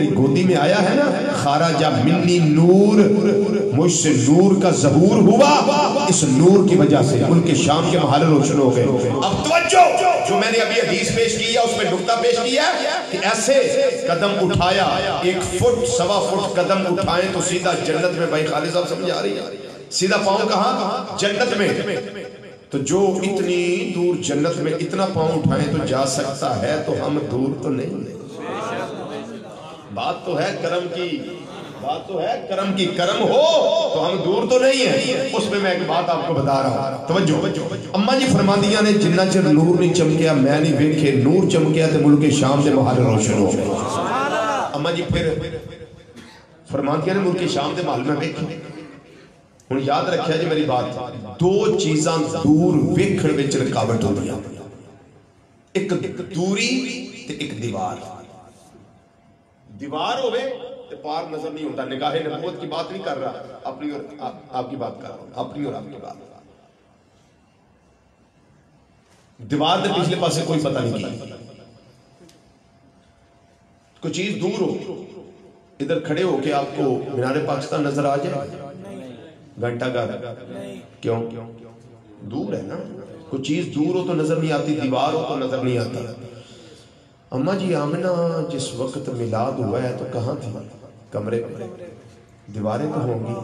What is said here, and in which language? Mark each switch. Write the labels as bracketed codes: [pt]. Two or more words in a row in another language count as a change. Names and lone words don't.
[ur] گودی میں آیا ہے نا خارجہ منی نور مجھ سے نور کا ظہور ہوا اس نور کی وجہ سے ملک شام کے محل روشن ہو گئے اب توجہ جو میں نے ابھی حدیث پیش کیا اس میں نقطہ پیش کیا کہ ایسے قدم اٹھایا 1 فٹ 1.25 فٹ قدم اٹھائیں تو سیدھا جنت میں بھائی خالد صاحب سمجھ آ رہی ہے سیدھا پاؤں کہاں جنت میں تو جو اتنی دور جنت میں اتنا پاؤں اٹھائیں تو جا سکتا ہے تو ہم دور تو نہیں بات تو ہے کرم کی کرم ہو تو ہم دور تو نہیں ہیں اس میں ایک بات آپ کو بتا رہا ہوں [pa] توجہ اما جی فرماندیاں نے جنہ چر نور نہیں چمکیا میں نہیں ویکھے نور چمکیا تے ملک شام دے محل روشن ہو گئے اما جی پھر فرماندیاں نے ملک شام دے محل میں ویکھے ہن یاد رکھیا جی میری بات 2 چیزاں دور ویکھن وچ رکاوٹ ہوندی ہیں ایک دوری تے ایک [ur] دیوار ہوئے تو پار نظر نہیں ہوتا نگاہ نبوت کی بات نہیں کر رہا اپنی اور آپ کی بات کر رہا ہوں اپنی اور آپ کی بات [pa] دیوار دے پچھلے پاسے کوئی پتہ نہیں کی [ur] کوئی چیز دور ہو ادھر کھڑے ہو کے آپ کو مینار پاکستان نظر آ جائے گھنٹہ گھر کیوں دور ہے نا کوئی چیز دور ہو تو نظر نہیں آتی دیوار ہو تو نظر نہیں آتا اما جی آمنہ جس وقت میلاد ہوا ہے تو کہاں تھی کمرے میں دیواریں تو ہوں گی